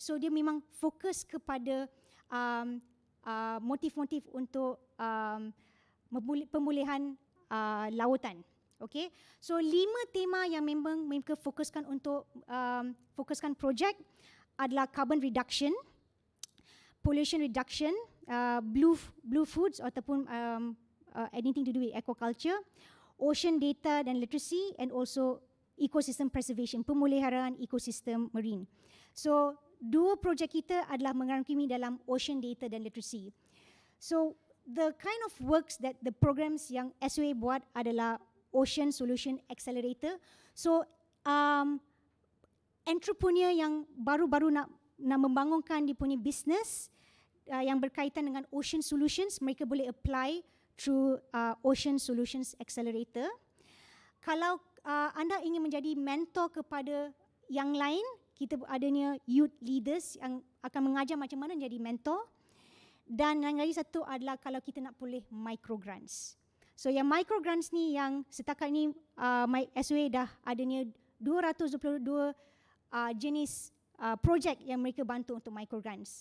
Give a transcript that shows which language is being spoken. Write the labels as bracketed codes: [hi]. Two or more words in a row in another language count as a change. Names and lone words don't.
[ms] So dia memang fokus kepada motif-motif untuk pemulihan lautan. Okay, so 5 tema yang memang mereka fokuskan untuk fokuskan projek adalah [en] carbon reduction, pollution reduction, blue foods [ms] ataupun [en] anything to do with aquaculture, ocean data [ms] dan literacy, [en] and also ecosystem preservation, [ms] pemeliharaan ekosistem marine. So 2 projek kita adalah merangkumi dalam [en] ocean data [ms] dan literacy. [en] So the kind of works that the programs [ms] yang SOA buat adalah [en] Ocean Solution Accelerator. [ms] So entrepreneur yang baru-baru nak membangunkan dia punya business yang berkaitan dengan [en] ocean solutions, [ms] mereka boleh [en] apply through [ms] Ocean Solutions Accelerator. Kalau anda ingin menjadi mentor kepada yang lain, kita adanya [en] youth leaders [ms] yang akan mengajar macam mana jadi mentor. Dan yang lagi satu adalah kalau kita nak boleh microgrants. So yang microgrants ni yang setakat ni SOA dah adanya 222 jenis projek yang mereka bantu untuk microgrants.